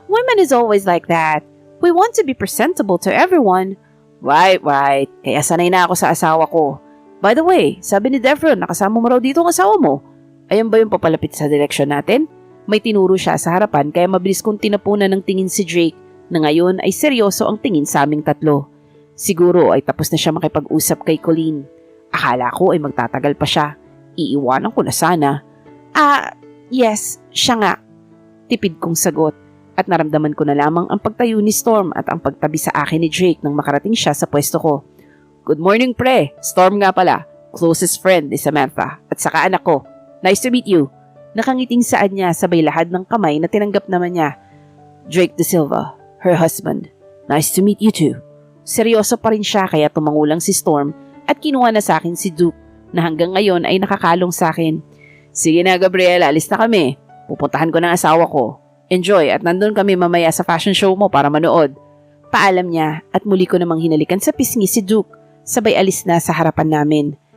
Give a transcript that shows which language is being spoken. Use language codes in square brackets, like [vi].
[en] Women is always like that. We want to be presentable to everyone. Right. [tl] Kaya sanay na ako sa asawa ko. [en] By the way, [tl] sabi ni Devron, nakasama mo raw dito ang asawa mo. Ayan ba yung papalapit sa direksyon natin? May tinuro siya sa harapan kaya mabilis kong tinapunan ng tingin si Drake na ngayon ay seryoso ang tingin sa aming tatlo. Siguro ay tapos na siya makipag-usap kay Colleen. Akala ko ay magtatagal pa siya. Iiwanan ko na sana. Yes, siya nga. Tipid kong sagot at naramdaman ko na lamang ang pagtayo ni Storm at ang pagtabi sa akin ni Drake nang makarating siya sa pwesto ko. [en] Good morning, [tl] pre. Storm nga pala. [en] Closest friend [tl] ni Samantha at saka anak ko. [en] Nice to meet you. [tl] Nakangiting saad niya sabay lahad ng kamay na tinanggap naman niya. [en] Drake De Silva, her husband. Nice to meet you too. [tl] Seryoso pa rin siya kaya tumangulang si Storm at kinuha na sa akin si Duke na hanggang ngayon ay nakakalong sa akin. Sige na Gabriela, alis na kami. Pupuntahan ko ng asawa ko. Enjoy at nandun kami mamaya sa fashion show mo para manood. Paalam niya at muli ko namang hinalikan sa pisngi si Duke sabay alis na sa harapan namin.